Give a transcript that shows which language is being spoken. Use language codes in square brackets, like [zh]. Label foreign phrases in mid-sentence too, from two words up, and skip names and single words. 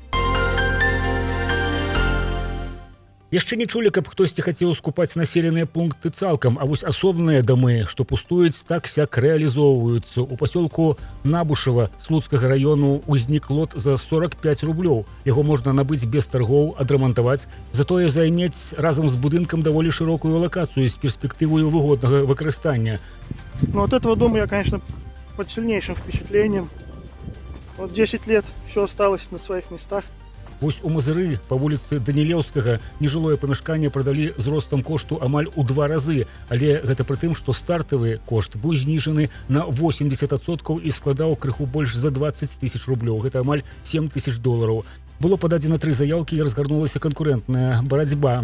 [be] Яшчэ не чулі, каб хтосьці хацеў скупаць населеныя пункты цалкам, а вось асобныя дамы, што пустуюць, так-сяк рэалізоўваюцца. У пасёлку Набушава Слуцкага раёну ўзнік лот за 45 рублёў. Яго можна набыць без таргоў, адрамантаваць, затое займець разам з будынкам даволі шырокую лакацыю з перспектывою выгоднага выкарыстання. [ru] Но от этого дома я, конечно, под сильнейшим впечатлением. Вот 10 лет все осталось на своих местах. [be] Вось у Мазыры па вуліцы Данілеўскага нежылое памяшканне прадалі з ростам кошту амаль у 2 разы, але гэта пры тым, што стартавы кошт быў зніжаны на 80% і складаў крыху больш за 20 000 рублёў. Гэта амаль 7 000 долараў. Было пададзена 3 заяўкі і разгарнулася канкурэнтная барацьба.